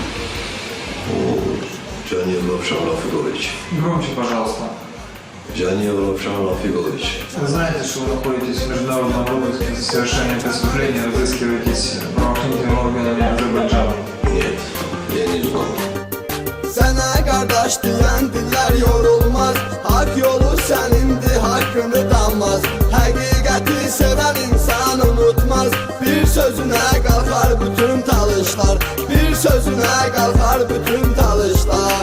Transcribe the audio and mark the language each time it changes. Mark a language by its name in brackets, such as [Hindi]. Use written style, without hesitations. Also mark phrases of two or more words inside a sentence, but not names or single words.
[Russian] Джанеев Равшан Рафигович. Громче, пожалуйста. Джанеев Равшан Рафигович. Вы знаете, что вы находитесь в международном розыске за совершение преступления, разыскиваетесь правоохранительными органами Азербайджана? Нет, я не знал. [Azerbaijani] Sana kardeş diyen diller yorulmaz. Hak yolu senindi, hakkını danmaz. Hakikati seven insan unutmaz. Bir sözüne kalkar bütün talışlar. Bir sözüne kalkar bütün talışlar.